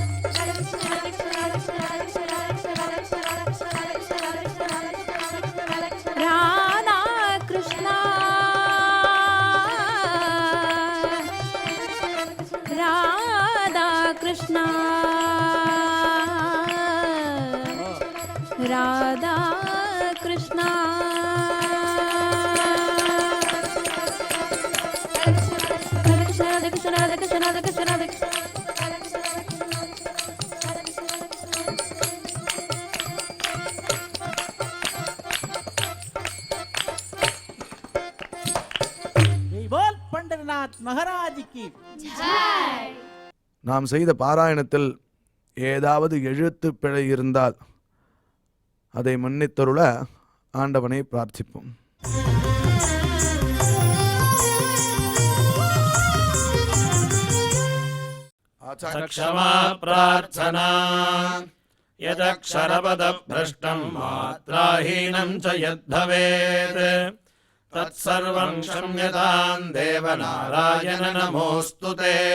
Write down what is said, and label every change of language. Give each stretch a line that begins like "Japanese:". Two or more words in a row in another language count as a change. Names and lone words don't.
Hindi: राधा कृष्ण राधा कृष्ण राधा कृष्ण राधे कृष्ण राधे कृष्ण राधे कृष्ण राधे कृष्ण बोल पंडरनाथ महाराज की
Tamil: நாம் செய்த பாராயணத்தில் ஏதாவது எழுத்து பிழை இருந்தால் அதை மன்னித்தருள ஆண்டவனை பிரார்த்திப்போம்.
Sanskrit: क्षमा प्रार्थना यदक्षरपदभ्रष्टं मात्राहीनं च यद्भवेत् तत्सर्वं क्षम्यतां देवनारायण नमोऽस्तु ते।